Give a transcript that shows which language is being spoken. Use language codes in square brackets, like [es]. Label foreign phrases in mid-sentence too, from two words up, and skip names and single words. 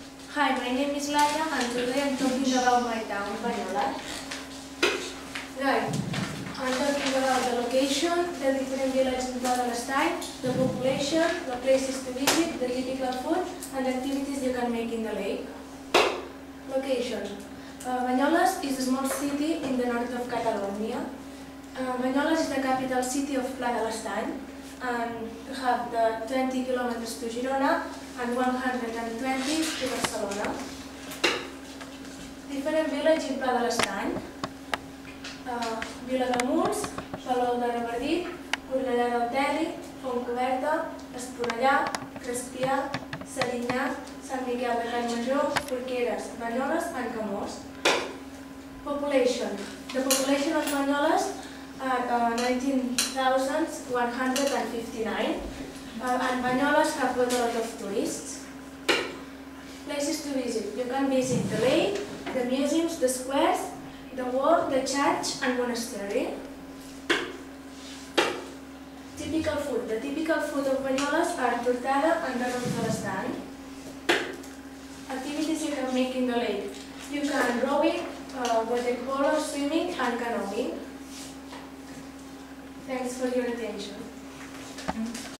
[en] Hi, my name is Laia and today I'm talking about my town, Banyoles. Right, I'm talking about the location, the different villages in Pla de l'Estany, the population, the places to visit, the typical food, and the activities you can make in the lake. Location. Banyoles is a small city in the north of Catalonia. Banyoles is the capital city of Pla de l'Estany, and we have the 20 kilometers to Girona and 120 to Barcelona. Different villages in Pla de l'Estany. Vilademuls, Palol de Revardit, Cornellà del Terri, Fontcoberta, Esponellà, Crespià, Serinyà, Sant Miquel de Campmajor, Porqueres, Banyoles and Camós. Population. The population of Banyoles are 19,159 and Banyoles have got a lot of tourists. Places to visit. You can visit the lake, the museums, the squares, the wall, the church and monastery. Typical food. The typical food of Banyoles are tortada and arròs de l'estany. Activities you can make in the lake. You can rowing, water polo, swimming and canoeing. Thanks for your attention.